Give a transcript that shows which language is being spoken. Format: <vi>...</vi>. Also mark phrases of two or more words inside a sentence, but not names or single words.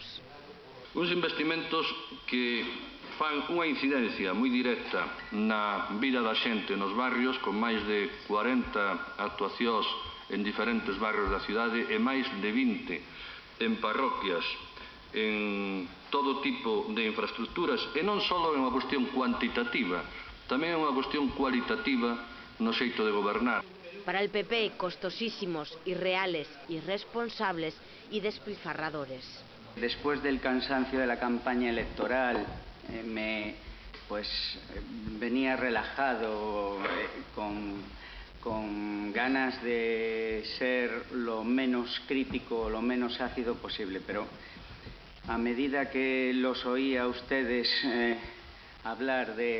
<gl>Uns investimentos que fan unha incidencia moi directa na vida da xente nos barrios, con máis de 40 actuacións en diferentes barrios da cidade e máis de 20 en parroquias, en todo tipo de infraestructuras, e non só é unha cuestión cuantitativa, tamén é unha cuestión cualitativa no xeito de gobernar.</gl> <es>Para el PP, costosísimos, irreales, irresponsables y despilfarradores. Después del cansancio de la campaña electoral, venía relajado, con ganas de ser lo menos crítico, lo menos ácido posible, pero a medida que los oía a ustedes hablar</es>